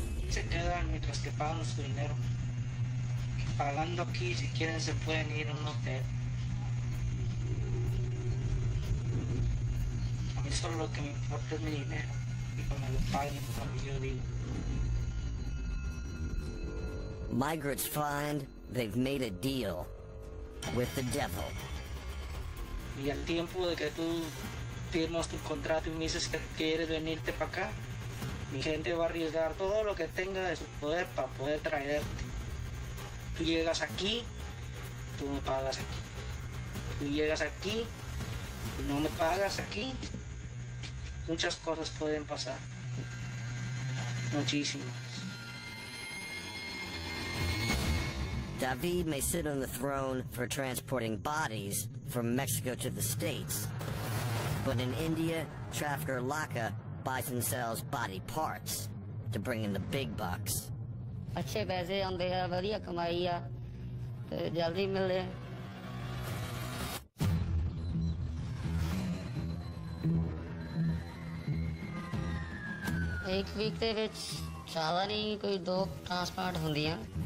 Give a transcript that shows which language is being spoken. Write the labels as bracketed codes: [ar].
[es] Se quedan mientras que pagan su dinero. Pagando aquí, si quieren, se pueden ir a un hotel. A mí solo lo que me importa es mi dinero. Y que me lo paguen como yo digo. [en] Migrants find they've made a deal with the devil. [es] Y al tiempo de que tú firmas tu contrato y me dices que quieres venirte para acá, mi gente va a arriesgar todo lo que tenga de su poder para poder traerte. Tú llegas aquí, tú me pagas aquí. Tú llegas aquí, tú no me pagas aquí. Muchas cosas pueden pasar. Muchísimas. [en] David may sit on the throne for transporting bodies from Mexico to the States. But in India, trafficker Laka buys and sells body parts to bring in the big bucks. [pa] ਅੱਛੇ ਪੈਸੇ ਆਉਂਦੇ ਆ, ਵਧੀਆ ਕਮਾਈ ਆ ਤੇ ਜਲਦੀ ਮਿਲਦੇ ਆ। ਇੱਕ ਵੀਕ ਦੇ ਵਿੱਚ ਜ਼ਿਆਦਾ ਨਹੀਂ, ਕੋਈ 2 ਟ੍ਰਾਂਸਪਲਾਂਟ ਹੁੰਦੀਆਂ।